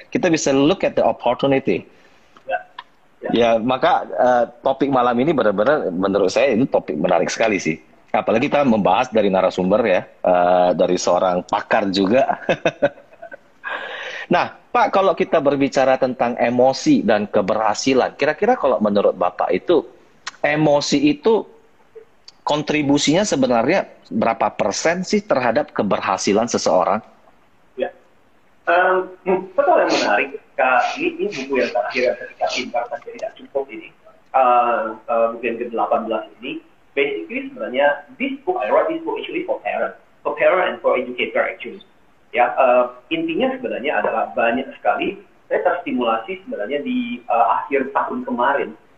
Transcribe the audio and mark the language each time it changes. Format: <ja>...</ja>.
<en>Kita bisa look at the opportunity.</en> <id>Ya, maka topik malam ini benar-benar menurut saya ini topik menarik sekali sih. Apalagi kita membahas dari narasumber ya, dari seorang pakar juga. Nah, Pak, kalau kita berbicara tentang emosi dan keberhasilan, kira-kira kalau menurut Bapak itu, emosi itu kontribusinya sebenarnya berapa persen sih terhadap keberhasilan seseorang? Ya, betul yang menarik. Ini buku yang terakhir yang ketika pintar saja tidak cukup ini. Buku yang ke-18 ini.</id> <en>Basically</en> <id>sebenarnya</id> <en>I write this book actually for parents and for educator actually.</en> <id>Ya, intinya sebenarnya adalah banyak sekali saya terstimulasi sebenarnya di akhir tahun kemarin.</id>